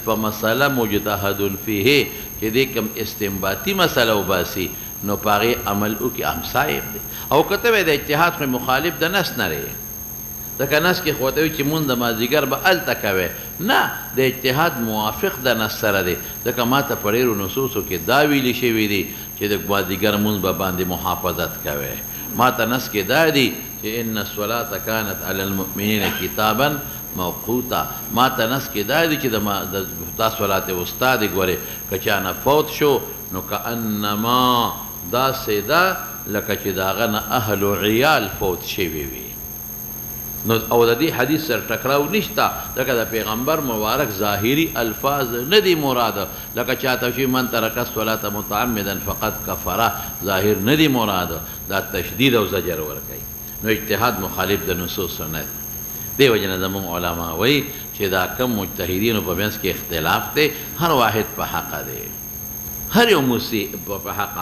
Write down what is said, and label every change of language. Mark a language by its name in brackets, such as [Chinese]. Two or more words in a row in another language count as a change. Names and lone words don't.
[Pashto] په مسله مجتهد فیه چې دې کوم استنباطي مسله وباسي نو په هغې عمل وکړي هم صایب دی او که ته د اجتهاد خو مخالف د نس نه دی ځکه نس کې خو ته وایي چې مونځ د مازدیګر به هلته کوې نه د اجتهاد موافق د نس سره دی ځکه ما ته په ډېرو نصوصو کې دا ویلي شوي دي چې د مازدیګر مونځ به باندې محافظت کوې ما ته نس کې دا دی چې [Arabic] ان الصلاة کانت علی المؤمنین کتابا موقوتا [Pashto] ما ته نس کې دا دی چې دا [Arabic] صلات وسطا [Pashto] دی ګورې که چا نه فوت شو نو کانما داسې ده لکه چې د هغه نه اهل و عیال فوت شوي وي. نو او د دې حدیث سره ټکراو نشته، لکه د پیغمبر مبارک ظاهري الفاظ نه دي مراده، لکه چاته شي [Arabic] من ترک الصلاة متعمدا فقد کفره، [Pashto] ظاهر نه دي مراده، دا تشدید او زجر ورکوي. نو اجتهاد مخالف د نصوص نه دی. دې وجه نه زموږ علما وایي چې دا کم مجتهدینو په منځ کې اختلاف دی، هر واحد په حقه دی، هر یو موسی په حقه.